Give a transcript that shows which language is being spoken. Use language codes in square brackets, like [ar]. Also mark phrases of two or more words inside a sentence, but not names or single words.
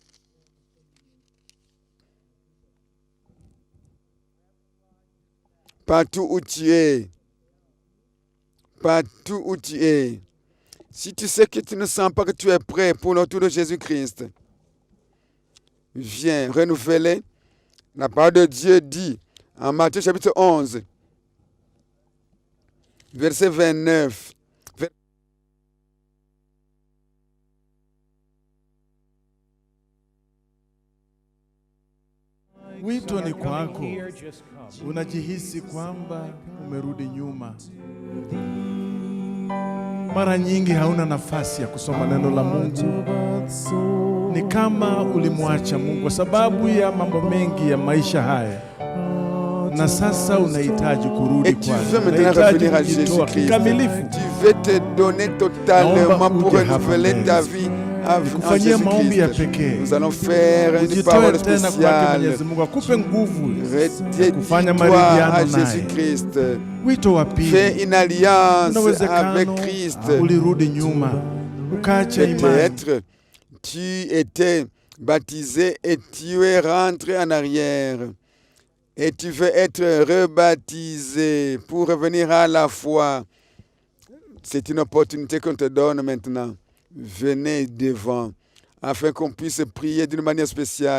[fr] Partout où tu es, si tu sais que tu ne sens pas que tu es prêt pour le retour de Jésus-Christ, viens renouveler. La parole de Dieu dit, en Matthieu chapitre 11, verset 29, [sw] wito ni kwako. Unajihisi kwamba umerudi nyuma. Mara nyingi hauna nafasi ya kusoma neno la Mungu. Ni kama ulimwacha Mungu kwa sababu ya mambo mengi ya maisha haya. Na sasa unahitaji kurudi kwake. Unahitaji kujitoa kikamilifu. [fr] Tu veux te donner totalement pour renouveler ta vie. [sw] Kufanyia maombi ya pekee. [fr] Nous allons faire une parole spéciale. [sw] Kufanya maridhiano [fr] à Jésus-Christ. [sw] Wito wa pili. [fr] Fais une alliance avec Christ. [sw] Ulirudi nyuma. Ukaacha imani. [fr] Peut-être tu étais baptisé et tu es rentré en arrière. Et tu veux être rebaptisé pour revenir à la foi. C'est une opportunité qu'on te donne maintenant. Venez devant, afin qu'on puisse prier d'une manière spéciale.